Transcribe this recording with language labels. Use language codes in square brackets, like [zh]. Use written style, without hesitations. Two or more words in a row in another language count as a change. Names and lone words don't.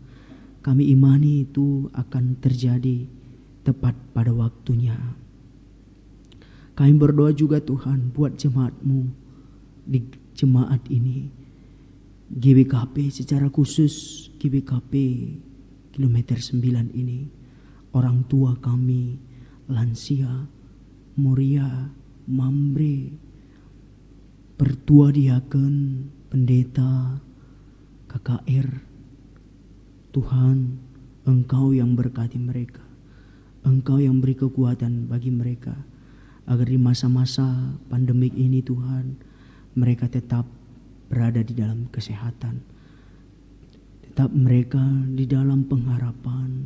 [id] Kami imani itu akan terjadi tepat pada waktunya. Kami berdoa juga Tuhan buat jemaat-Mu di jemaat ini, GBKP secara khusus, GBKP kilometer 9 ini, orang tua kami, lansia, Moria, Mambre, pertua diaken, pendeta, KKR. Tuhan, Engkau yang berkati mereka, Engkau yang beri kekuatan bagi mereka, agar di masa-masa pandemik ini Tuhan, mereka tetap berada di dalam kesehatan, tetap mereka di dalam pengharapan.